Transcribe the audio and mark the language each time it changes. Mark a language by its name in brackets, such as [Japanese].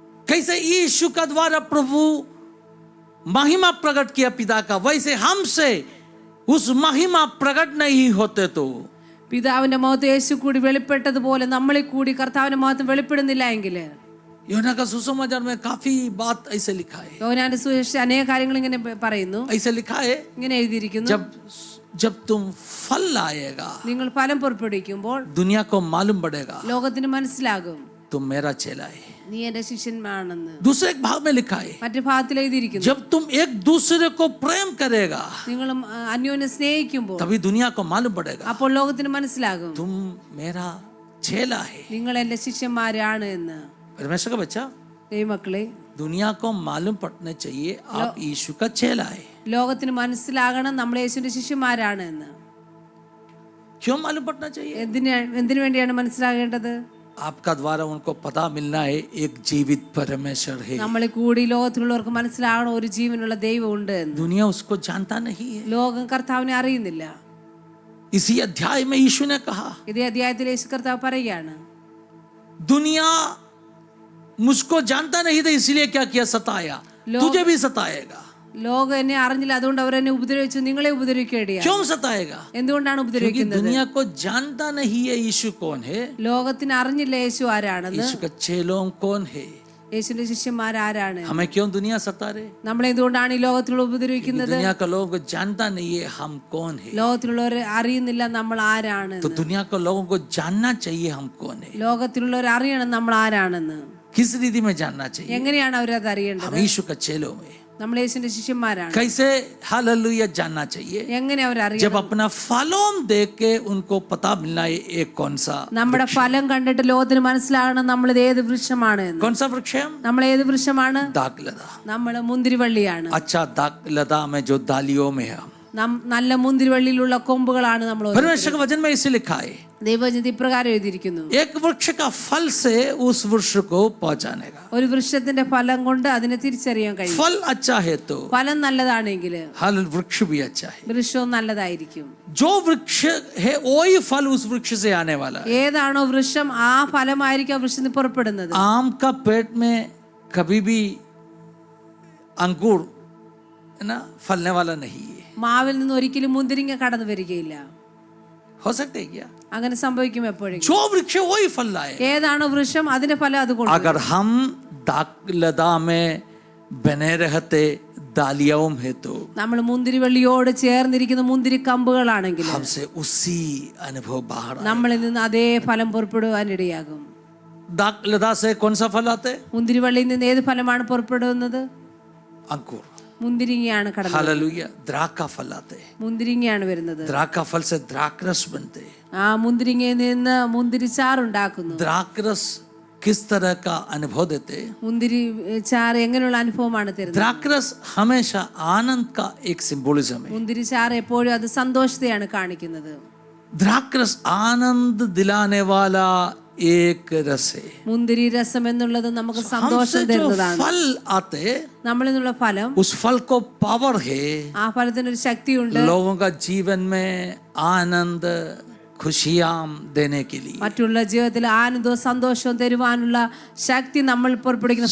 [Hindi] कैसे यीशु का द्वारा प्रभु महिमा प्रकट किया पिता का, वैसे हमसे उस महिमा प्रकट नहीं होते तो [Malayalam] പിതാവിന്റെ മഹത്വം യേശു കൂടി വെളിപ്പെട്ടതുപോലെ നമ്മളിൽ കൂടി കർത്താവിന്റെ മഹത്വം വെളിപ്പെടുന്നില്ല എങ്കിൽ, [Hindi] यूहन्ना का सुसमाचार में काफी बात ऐसे लिखा है, [Malayalam] യോഹന്നാന്റെ സുവിശേഷം അനേക കാര്യങ്ങൾ ഇങ്ങനെ പറയുന്നു, [Hindi] ऐसे लिखा है, [Malayalam] ഇങ്ങനെ എഴുതിയിരിക്കുന്നു, [Hindi] जब तुम फल लाएगा [Malayalam] നിങ്ങൾ ഫലം പുറപ്പെടുവിക്കുമ്പോൾ [Hindi] दुनिया को मालूम पड़ेगा [Malayalam] ലോകത്തിന് മനസ്സിലാകും [Hindi] तुम मेरा चेला है। [Malayalam] നീ എന്റെ ശിഷ്യനാണെന്ന്. [Hindi] दूसरे एक भाग में लिखा है, [Malayalam] മറ്റു ഭാഗത്തിൽ എഴുതിയിരിക്കുന്നു, [Hindi] जब तुम एक दूसरे को प्रेम करेगा [Malayalam] നിങ്ങൾ അന്യോന്യം സ്നേഹിക്കുമ്പോൾ [Hindi] तभी दुनिया को मालूम पड़ेगा [Malayalam] അപ്പോൾ ലോകത്തിന് മനസ്സിലാകും [Hindi] तुम मेरा चेला है। [Malayalam] നിങ്ങൾ എന്റെ ശിഷ്യന്മാരാണ് എന്ന്. [Hindi] परमेश्वर का बच्चा, [Malayalam] ദൈവമക്കളെ, [Hindi] दुनिया को मालूम पड़ना चाहिए आप यीशु का चेला है। [Malayalam] ലോകത്തിന് മനസ്സിലാകണം നമ്മൾ യേശുവിന്റെ ശിഷ്യന്മാരാണ് എന്ന്. [Hindi] क्यों मालूम पड़ना चाहिए, [Malayalam] എന്തിനു വേണ്ടിയാണ് മനസ്സിലാകേണ്ടത്, [Hindi] आपका द्वारा उनको पता मिलना है एक जीवित परमेश्वर है। [Malayalam] നമ്മളെ കൂടി ലോകത്തിലുള്ളവർക്ക് മനസ്സിലാകണം ഒരു ജീവനുള്ള ദൈവം ഉണ്ട് എന്ന്. [Hindi] दुनिया उसको जानता नहीं है। [Malayalam] ലോകം കർത്താവിനെ അറിയുന്നില്ല. [Hindi] इसी अध्याय में यीशु ने कहा, [Malayalam] ഇതേ അധ്യായത്തിൽ യേശു കർത്താവ് പറയുകയാണ്, [Hindi] दुनिया मुझको जानता नहीं था इसलिए क्या किया, सताया, तुझे भी सताएगा। [Malayalam] ലോകം എന്നെ അറിഞ്ഞില്ല അതുകൊണ്ട് അവർ എന്നെ ഉപദ്രവിച്ചു, നിങ്ങളെ ഉപദ്രവിക്കേണ്ടിയാണ്. [Hindi] क्यों सताएगा, [Malayalam] എന്തുകൊണ്ടാണ് [Hindi] क्योंकि [Malayalam] ഉപദ്രവിക്കുന്നത്, [Hindi] दुनिया को जानता नहीं है यीशु कौन है, [Malayalam] ലോകത്തിന് അറിഞ്ഞില്ല യേശു ആരാണെന്ന്, [Hindi] यीशु का चेलों कौन है। [Malayalam] യേശുവിന്റെ ശിഷ്യന്മാരാരാണ്. [Hindi] हमें क्यों दुनिया सता रहे, [Malayalam] നമ്മളെ എന്തുകൊണ്ടാണ് ഈ ലോകത്തിലുള്ള ഉപദ്രവിക്കുന്നത്, [Hindi] दुनिया का लोगों को जानता नहीं है हम कौन है, [Malayalam] ലോകത്തിലുള്ളവർ അറിയുന്നില്ല നമ്മൾ ആരാണ്. [Hindi] तो दुनिया को लोगों को जानना चाहिए हम कौन है। [Malayalam] ലോകത്തിലുള്ളവർ അറിയണം നമ്മൾ ആരാണെന്ന്. [Hindi] किस रीति में जानना चाहिए, [Malayalam] എങ്ങനെയാണ് അവരത് അറിയേണ്ടത്, [Hindi] हम यीशु का चेलों में [Malayalam] നമ്മൾ യേശുവിന്റെ ശിഷ്യന്മാരാണ്. [Hindi] कैसे हालेलुया जानना चाहिए, [Malayalam] എങ്ങനെ [Hindi] जब [Malayalam] അവരറിയണം, [Hindi] अपना फलों देख के उनको पता मिलना है एक कौन सा, [Malayalam] നമ്മുടെ ഫലം കണ്ടിട്ട് ലോകത്തിന് മനസ്സിലാകണം നമ്മൾ ഇത് ഏത് വൃക്ഷമാണ് എന്ന്. [Hindi] कौन सा वृक्ष है हम, [Malayalam] നമ്മൾ ഏത് വൃക്ഷമാണ്, [Hindi] दाखलता, [Malayalam] നമ്മൾ മുന്തിരിവള്ളിയാണ്. [Hindi] अच्छा दाखलता में जो डालियों में है हम, [Malayalam] നല്ല മുന്തിരിവള്ളിയിലുള്ള കൊമ്പുകളാണ് നമ്മൾ. [Hindi] परमेश्वर के वचन में इसे लिखा है, [Malayalam] ദൈവവചനത്തിൽ ഇപ്രകാരം എഴുതിയിരിക്കുന്നു, [Hindi] एक वृक्ष का फल से उस वृक्ष को पहचाने का, [Malayalam] ഒരു വൃക്ഷത്തിന്റെ ഫലം കൊണ്ട് അതിനെ തിരിച്ചറിയാൻ കഴിയും. [Hindi] फल अच्छा है तो [Malayalam] ഫലം നല്ലതാണെങ്കിൽ [Hindi] हल वृक्ष भी अच्छा है, [Malayalam] വൃക്ഷവും നല്ലതായിരിക്കും. [Hindi] जो वृक्ष है वही फल उस वृक्ष से आने वाला है। [Malayalam] ഏതാണോ വൃക്ഷം ആ ഫലമായിരിക്കും ആ വൃക്ഷത്തിൽ പുറപ്പെടുന്നത്. [Hindi] आम का पेट में कभी भी अंगूर है ना फलने वाला नहीं है, [Malayalam] മാവിൽ നിന്ന് ഒരിക്കലും മുന്തിരിങ്ങ കടന്നു വരികയില്ല. [Hindi] हो सकते है क्या, [Malayalam] അങ്ങനെ സംഭവിക്കും എപ്പോഴെങ്കിലും. [Hindi] जो वृक्ष है वही फल लाए। [Malayalam] ഏതാണോ വൃക്ഷം അതിന്റെ ഫലം അത് കൊണ്ടുവരും. [Hindi] अगर हम दाखलता में बने रहते डालियों में तो [Malayalam] നമ്മൾ മുന്തിരിവള്ളിയോട് ചേർന്നിരിക്കുന്ന മുന്തിരി കമ്പുകളാണെങ്കിൽ [Hindi] हमसे उसी अनुभव बाहर आए। [Malayalam] നമ്മളിൽ നിന്ന് അതേ ഫലം പുറപ്പെടുവാനിടയാകും. [Hindi] दाखलता से कौन सा फल आते, [Malayalam] മുന്തിരിവള്ളിയിൽ നിന്ന് ഏത് ഫലമാണ് പുറപ്പെടുന്നത്, [Hindi] अंकुर, [Malayalam] മുന്തിരിങ്ങയാണ് കടന്നത്. [Hindi] हालेलुया, द्राख का फल आते, [Malayalam] മുന്തിരിങ്ങയാണ് വരുന്നത്. [Hindi] द्राख का फल से द्राक्षरस बनते। [Malayalam] ആ മുന്തിരിങ്ങയിൽ നിന്ന് മുന്തിരിച്ചാർ ഉണ്ടാക്കുന്നു. [Hindi] द्राक्षरस किस तरह का अनुभव देते, [Malayalam] മുന്തിരി ചാറ് എങ്ങനെയുള്ള അനുഭവമാണ് തരുന്നത്, [Hindi] द्राक्षरस हमेशा आनंद का एक सिंबोलिज्म है। [Malayalam] മുന്തിരിച്ചാറ് എപ്പോഴും അത് സന്തോഷത്തെയാണ് കാണിക്കുന്നത്. [Hindi] द्राक्षरस आनंद दिलाने वाला एक रस है। [Malayalam] മുന്തിരി രസം എന്നുള്ളത് നമുക്ക് [Hindi] हमसे [Malayalam] സന്തോഷം [Hindi] जो [Malayalam] തരുന്നതാണ്. [Hindi] फल आते, [Malayalam] നമ്മളിൽ നിന്നുള്ള ഫലം, [Hindi] उस फल को पावर है [Malayalam] ആ ഫലത്തിനൊരു ശക്തിയുണ്ട് [Hindi] लोगों का जीवन में आनंद खुशियां देने के लिए। [Malayalam] മറ്റുള്ള ജീവിതത്തിൽ ആനന്ദവും സന്തോഷവും തരുവാനുള്ള ശക്തി നമ്മൾ പുറപ്പെടുവിക്കുന്ന